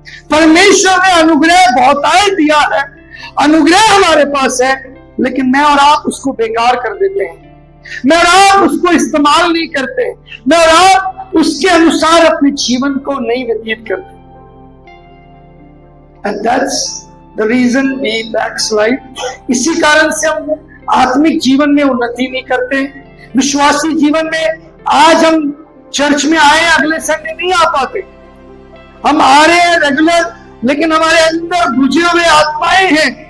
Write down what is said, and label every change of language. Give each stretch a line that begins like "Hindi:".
Hindi: परमेश्वर ने अनुग्रह बहुतायत दिया है, अनुग्रह हमारे पास है, लेकिन मैं और आप उसको बेकार कर देते हैं। मैं और आप उसको इस्तेमाल नहीं करते, मैं और आप उसके अनुसार अपने जीवन को नहीं व्यतीत करते।
English: And that's the reason we backslide।
Hindi: इसी कारण से हम आत्मिक जीवन में उन्नति नहीं करते। विश्वासी जीवन में आज हम चर्च में आए, अगले संडे नहीं आ पाते। हम आ रहे हैं रेगुलर, लेकिन हमारे अंदर बुझे हुए आत्माएं हैं।